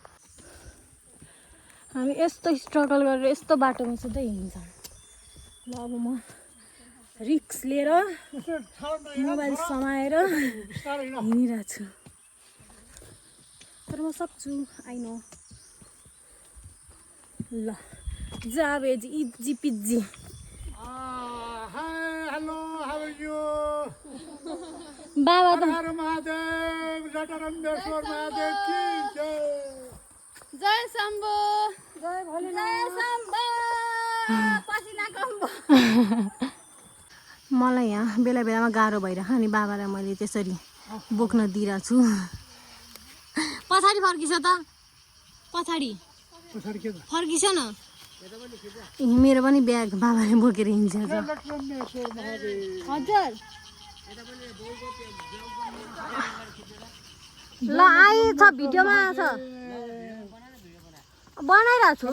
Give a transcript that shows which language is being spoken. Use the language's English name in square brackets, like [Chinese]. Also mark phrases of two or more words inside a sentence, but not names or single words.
[Nepali] हामी यस्तो स्ट्रगल गरेर यस्तो बाटोमा सधैँ हिँड्छौँ ल अब म रिक्स लिएर मोबाइल समाएर हिँडिरहेको छु तर म सक्छु [English] I know [Nepali] ल जावेज [English] easy peasy hello how are you [Nepali] बाबा त [Hindi] महादेव लटरम्बेश्वर महादेव की जय जय शम्भो [Nepali] जय मलाई यहाँ बेला बेलामा गाह्रो भइरहेको अनि बाबालाई मैले त्यसरी बोक्न दिइरहेको छु पछाडि फर्किस त पछाडि फर्किस न मेरो पनि ब्याग बाबाले बोकेर हिँड्छ हजुर ल आएछ भिडियोमा आएछ बनाइरहेको छु